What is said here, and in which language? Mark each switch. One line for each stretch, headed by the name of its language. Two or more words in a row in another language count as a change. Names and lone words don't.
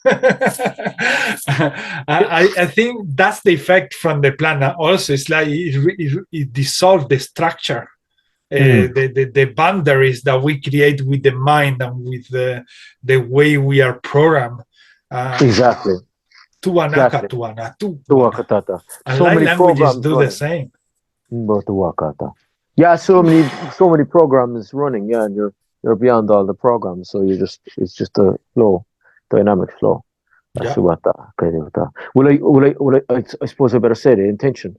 English: I think that's the effect from the plant. Also, it's like it dissolves the structure. The boundaries that we create with the mind and with the way we are programmed. Exactly. Tuanaka, tuana, tuana. And so light languages do the same. Yeah, so many programs running. Yeah, and you're beyond all the programs, so it's just a flow, dynamic flow. That's what that. Will I suppose I better say the intention.